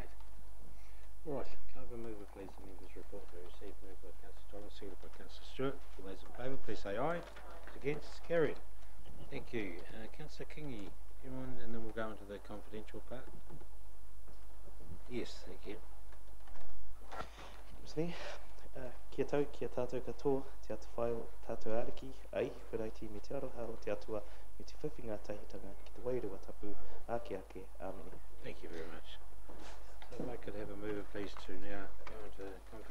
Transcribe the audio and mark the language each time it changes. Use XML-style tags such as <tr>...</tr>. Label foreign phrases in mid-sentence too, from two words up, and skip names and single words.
<en>All right, can I have a mover, please, the members' report to receive, moved by Councillor Thomas, seconded by Councillor Stewart. All those in favour, please say aye. Against, carried. Thank you. Councillor Kingi, you mind, and then we'll go into the confidential part. Yes, thank you.</en> <mi>Kia tau, kia tātou katoa, te atu whai o tātou ariki, ai, wheraiti me te aroha o te atua, me te whiwhinga tahitanga ki te wairua tapu, ake, āmene.</mi> <en>Thank you very much. So if I could have a mover, please, to now go into</en>